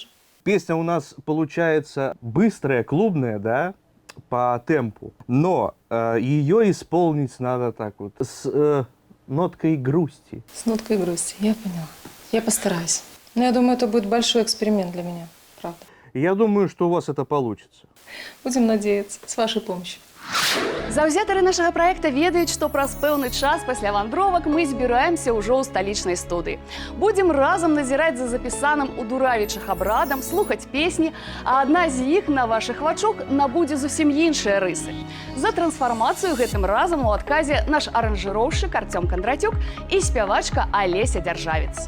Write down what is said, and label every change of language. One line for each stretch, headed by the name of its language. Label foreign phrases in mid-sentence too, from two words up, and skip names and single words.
Russian: Песня у нас получается быстрая, клубная, да, по темпу. Но ее исполнить надо так вот, с ноткой грусти. С ноткой грусти, я поняла. Я постараюсь. Но я думаю, это будет большой эксперимент для меня, правда. И я думаю, что у вас это получится. Будем надеяться, с вашей помощью.
Belarusian: Заўзятары нашага праекта ведаюць, што праз пэўны час пасля вандровак мы збіраемся ўжо ў сталічнай студыі. Будзем разам назіраць за запісаным у Дуравічах абрадам, слухаць песні, а адна з іх на вашых вачок набудзе зусім іншыя рысы. За трансфармацыю гэтым разам у адказе наш аранжыроўшчык Артём Кондратюк і спявачка Олеся Дзяржавец.